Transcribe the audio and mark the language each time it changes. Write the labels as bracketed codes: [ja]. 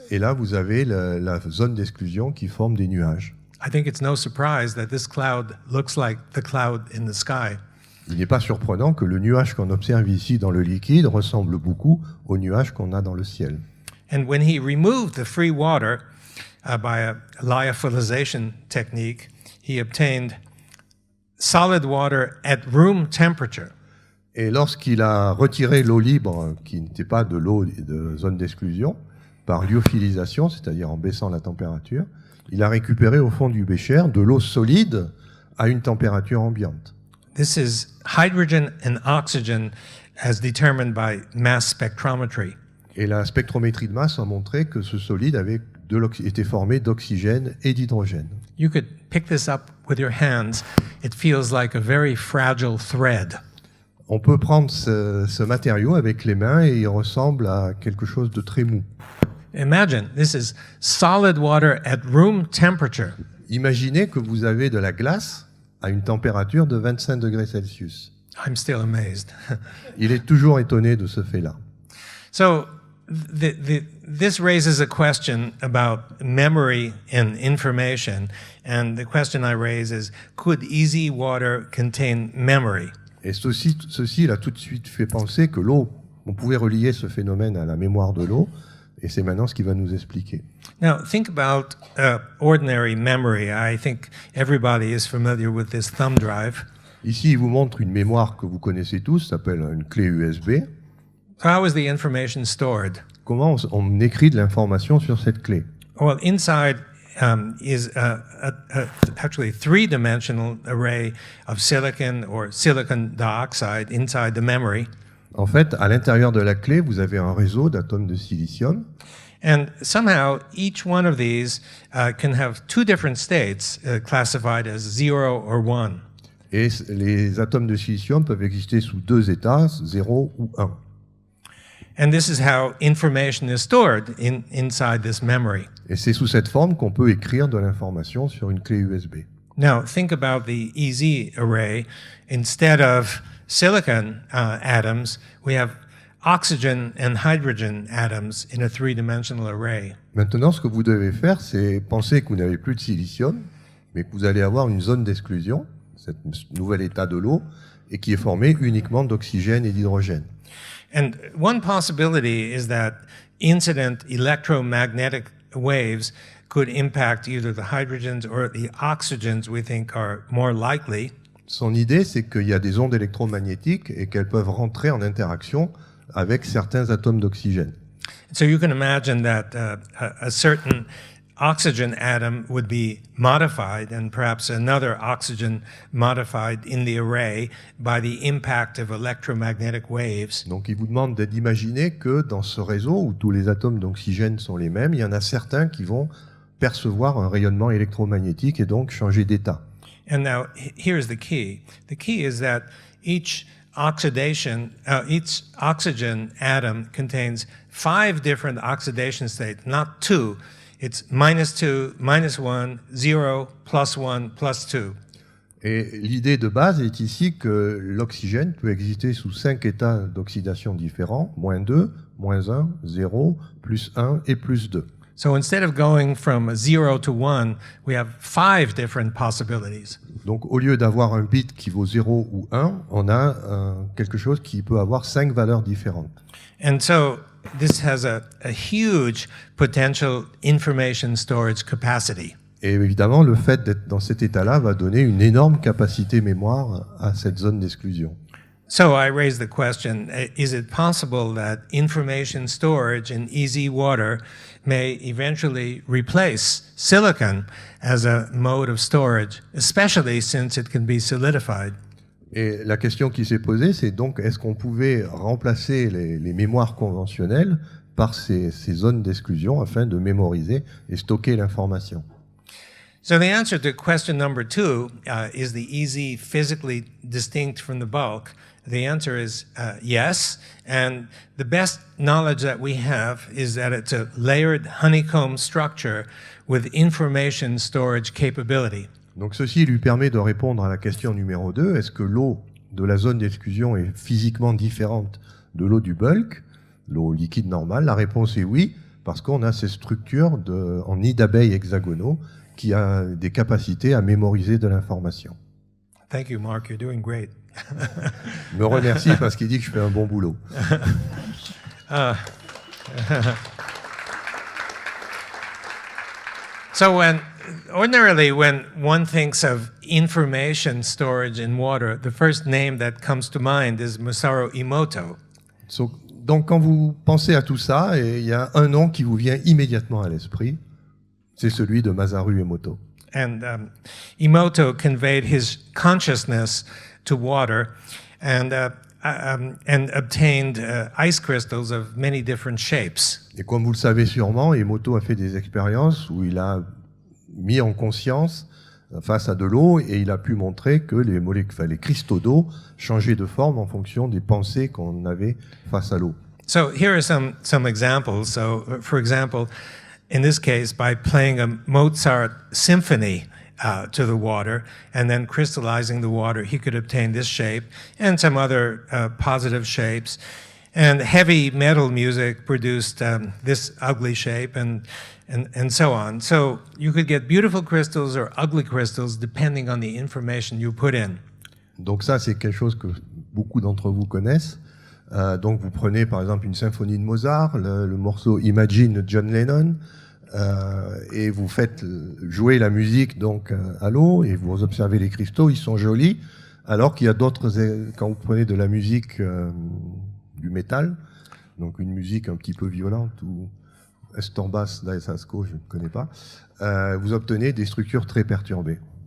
[fr] Et là, vous avez la zone d'exclusion qui forme des nuages. [en] I think it's no surprise that this cloud looks like the cloud in the sky. [fr] Il n'est pas surprenant que le nuage qu'on observe ici dans le liquide ressemble beaucoup au nuage qu'on a dans le ciel. [en] And when he removed the free water by a lyophilization technique, he obtained solid water at room temperature. [fr] Et lorsqu'il a retiré l'eau libre, qui n'était pas de l'eau de zone d'exclusion, par lyophilisation, c'est-à-dire en baissant la température, il a récupéré au fond du bécher de l'eau solide à une température ambiante. [en] This is hydrogen and oxygen as determined by mass spectrometry. [fr] Et la spectrométrie de masse a montré que ce solide était formé d'oxygène et d'hydrogène. [en] You could pick this up with your hands. It feels like a very fragile thread. [fr] On peut prendre ce matériau avec les mains et il ressemble à quelque chose de très mou. [en] Imagine, this is solid water at room temperature. [fr] Imaginez que vous avez de la glace à une température de 25 degrés Celsius. [en] I'm still amazed. [fr] Il est toujours étonné de ce fait-là. [en] So this raises a question about memory and information. And the question I raise is, could EZ water contain memory? [fr] Et ceci l'a tout de suite fait penser que l'eau on pouvait relier ce phénomène à la mémoire de l'eau, et c'est maintenant ce qu'il va nous expliquer. [en] Now, think about ordinary memory. I think everybody is familiar with this thumb drive. [fr] Ici, il vous montre une mémoire que vous connaissez tous, ça s'appelle une clé USB. [en] So how is the information stored? [fr] Comment on écrit de l'information sur cette clé? [en] Well, inside is actually a three-dimensional array of silicon or silicon dioxide inside the memory. [fr] En fait, à l'intérieur de la clé, vous avez un réseau d'atomes de silicium. [en] And somehow each one of these can have two different states classified as 0 or 1. [fr] Et les atomes de silicium peuvent exister sous deux états, 0 ou 1. [en] And this is how information is stored inside this memory. [fr] Et c'est sous cette forme qu'on peut écrire de l'information sur une clé USB. [en] Now, think about the EZ array. Instead of silicon atoms, we have oxygen and hydrogen atoms in a three-dimensional array. [fr] Maintenant, ce que vous devez faire, c'est penser que vous n'avez plus de silicium, mais que vous allez avoir une zone d'exclusion, cet nouvel état de l'eau, et qui est formé uniquement d'oxygène et d'hydrogène. [en] And one possibility is that incident electromagnetic waves could impact either the hydrogens or the oxygens we think are more likely. [fr] Son idée, c'est qu'il y a des ondes électromagnétiques et qu'elles peuvent rentrer en interaction avec certains atomes d'oxygène. [en] So you can imagine that a certain oxygen atom would be modified and perhaps another oxygen modified in the array by the impact of electromagnetic waves. [fr] Donc il vous demande d'imaginer que dans ce réseau où tous les atomes d'oxygène sont les mêmes, il y en a certains qui vont percevoir un rayonnement électromagnétique et donc changer d'état. [en] And now here's the key. The key is that each oxidation, each oxygen atom contains 5 different oxidation states, not 2. It's -2, -1, 0, +1, +2. [fr] Et l'idée de base est ici que l'oxygène peut exister sous 5 états d'oxydation différents, -2, -1, 0, +1 et +2. [en] So instead of going from 0 to 1, we have 5 different possibilities. [fr] Donc au lieu d'avoir un bit qui vaut 0 ou 1, on a quelque chose qui peut avoir 5 valeurs différentes. [en] And so this has a huge potential information storage capacity. [fr] Et évidemment, le fait d'être dans cet état-là va donner une énorme capacité mémoire à cette zone d'exclusion. [en] So I raise the question, is it possible that information storage in easy water may eventually replace silicon as a mode of storage, especially since it can be solidified? [fr] Et la question qui s'est posée, c'est donc, est-ce qu'on pouvait remplacer les mémoires conventionnelles par ces zones d'exclusion afin de mémoriser et stocker l'information? [en] So the answer to question number 2, is the easy physically distinct from the bulk? The answer is yes, and the best knowledge that we have is that it's a layered honeycomb structure with information storage capability. [fr] Donc ceci lui permet de répondre à la question numéro 2, est-ce que l'eau de la zone d'exclusion est physiquement différente de l'eau du bulk, l'eau liquide normale? La réponse est oui, parce qu'on a ces structures en nids d'abeilles hexagonaux qui a des capacités à mémoriser de l'information. [en] Thank you, Mark. You're doing great. [fr] Me remercie parce qu'il dit que je fais un bon boulot. [en] So ordinarily, when one thinks of information storage in water, the first name that comes to mind is Masaru Emoto. [fr] Donc quand vous pensez à tout ça, il y a un nom qui vous vient immédiatement à l'esprit, c'est celui de Masaru Emoto. [en] And Emoto conveyed his consciousness to water and obtained ice crystals of many different shapes. [fr] Et comme vous le savez sûrement, Emoto a fait des expériences où il a mis en conscience face à de l'eau et il a pu montrer que les cristaux d'eau changeaient de forme en fonction des pensées qu'on avait face à l'eau. [en] So here are some examples. So for example, in this case, by playing a Mozart symphony to the water and then crystallizing the water, he could obtain this shape and some other positive shapes. And heavy metal music produced this ugly shape and so on. So you could get beautiful crystals or ugly crystals depending on the information you put in. [fr] Donc ça, c'est quelque chose que beaucoup d'entre vous connaissent. Donc vous prenez par exemple une symphonie de Mozart, le morceau Imagine de John Lennon, et vous faites jouer la musique donc à l'eau, et vous observez les cristaux, ils sont jolis, alors qu'il y a d'autres, quand vous prenez de la musique du métal, donc une musique un petit peu violente, ou Estambas d'Aesasco, je ne connais pas, vous obtenez des structures très perturbées.